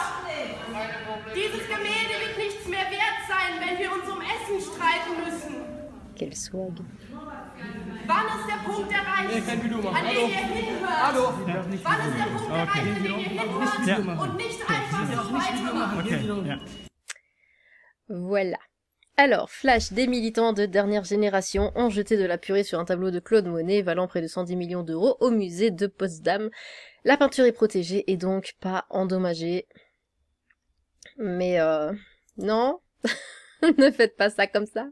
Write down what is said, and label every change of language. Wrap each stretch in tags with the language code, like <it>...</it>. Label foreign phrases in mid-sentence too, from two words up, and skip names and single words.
<de>Dieses Gemälde wird nichts mehr wert sein, wenn wir uns um Essen streiten müssen.</de> <fr>Quel swag.</fr> <de>Wann ist der Punkt erreicht, an dem ihr hinhört? Wann ist der Punkt erreicht, an dem ihr hinhört und nicht einfach so weitermacht?</de> <fr>Voilà. Alors, flash, des militants de dernière génération ont jeté de la purée sur un tableau de Claude Monet valant près de 110 millions d'euros au musée de Potsdam. La peinture est protégée et donc pas endommagée. Mais non, ne faites pas ça comme ça.</fr>